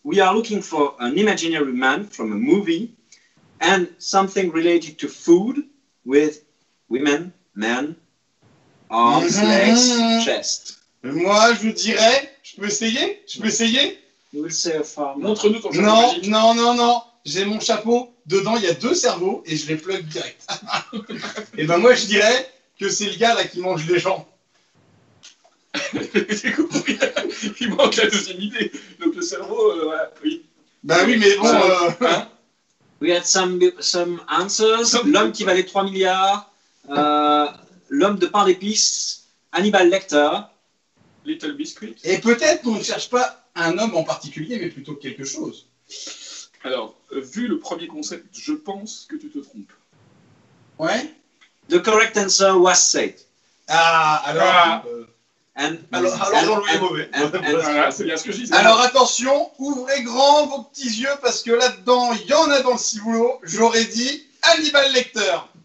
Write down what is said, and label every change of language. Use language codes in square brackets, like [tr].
[en] we are looking for an imaginary man from a movie and something related to food with women, men, arms, legs, chest. [fr] Moi, je dirais, je peux essayer? [en] You will say a farmer. [fr] Montre-nous ton chapeau Non, magique. non. J'ai mon chapeau. Dedans, il y a 2 cerveaux et je les plug direct. Et ben moi, je dirais que c'est le gars là qui mange les gens. J'ai compris. Il manque la deuxième idée. Donc le cerveau, voilà, oui. Bah oui, mais bon. Hein? [en] We had some answers. [fr] L'homme qui valait 3 milliards, l'homme de pain d'épices, Hannibal Lecter. [en] Little Biscuit. [fr] Et peut-être qu'on ne cherche pas un homme en particulier, mais plutôt quelque chose. Alors, vu le premier concept, je pense que tu te trompes. Ouais. [en] The correct answer was said. [fr] Ah, alors. Ah. Alors Jean-Louis est mauvais. Voilà, c'est bien ce que je disais. Alors attention, ouvrez grand vos petits yeux parce que là-dedans, il y en a dans le ciboulot. J'aurais dit Hannibal Lecter.